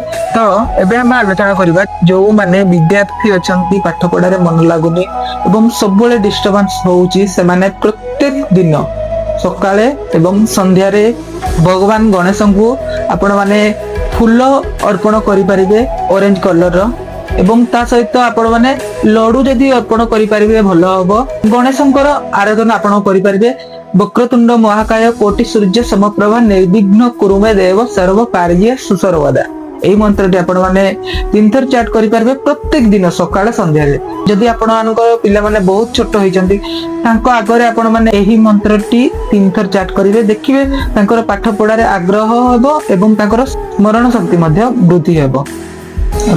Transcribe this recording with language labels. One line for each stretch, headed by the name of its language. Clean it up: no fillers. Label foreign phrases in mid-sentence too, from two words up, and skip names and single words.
Odia: ତୋ ଏବେ ହମ ଆଲୋଚନା କରବା ଜୋ ମାନେ ବିଦ୍ୟାର୍ଥୀ ଅଛନ୍ତି, ପାଠ ପଢ଼ା ରେ ମନ ଲାଗୁନି ଏବଂ ସବଲେ ଡିସ୍ଟର୍ବେନ୍ସ ହୋଉଚି, ସେ ମାନେ ପ୍ରତ୍ୟେକ ଦିନ ସକାଳେ ଏବଂ ସନ୍ଧ୍ୟା ରେ ଭଗବାନ ଗଣେଶ କୋ ଆପଣ ମାନେ ଫୁଲ ଅର୍ପଣ କରି ପରିବେ
English: orange color
Odia: ରୋ ଏବଂ ତା ସହିତ ଆପଣ ମାନେ ଲଡ୍ଡୁ ଜଦି ଅର୍ପଣ କରି ପରିବେ ଭଲୋ ହବୋ। ଗଣେଶଙ୍କର ଆରାଧନା ଆପଣ କରି ପରିବେ।
Sanskrit: वक्रतुंड महाकाय कोटि सूर्य समप्रभा निर्विघ्न कुरुमे देव सर्व कार्य सुसर्वदा,
Odia: ଏଈ ମନ୍ତ୍ରଟୀ ଆପଣ ମାନେ 3 ଥର ଚାଟ କରି ପରିବେ ପ୍ରତ୍ୟେକ ଦିନ ସକାଳ ସନ୍ଧ୍ୟା ରେ। ଜଦି ଆପଣ ମାନକର ପିଲା ମାନେ ବହୁତ ଛୋଟ ହୋଇଚନ୍ତି ତାଙ୍କୋ ଆଗରେ ଆପଣ ମାନେ ଏହି ମନ୍ତ୍ରଟୀ 3 ଥର ଚାଟ କରିବେ, ଦେଖିବେ ତାଙ୍କର ପାଠ ପଢ଼ା ରେ ଆଗ୍ରହ ହେବୋ ଏବଂ ତାଙ୍କର ସ୍ମରଣ ଶକ୍ତି ମଧ୍ୟେ ବୃଦ୍ଧି ହେବୋ।